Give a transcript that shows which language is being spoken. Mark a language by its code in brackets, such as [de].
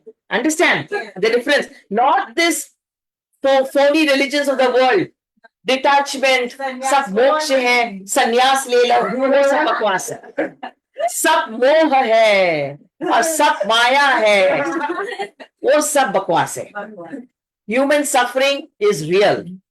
[en] Understand the difference? Not this phony religions of the world. [hi] Detachment, सब मोक्ष है, संन्यास ले लो, वो सब बकवास है. सब मोह है और सब माया है, वो सब बकवास है. [en] Human suffering is real.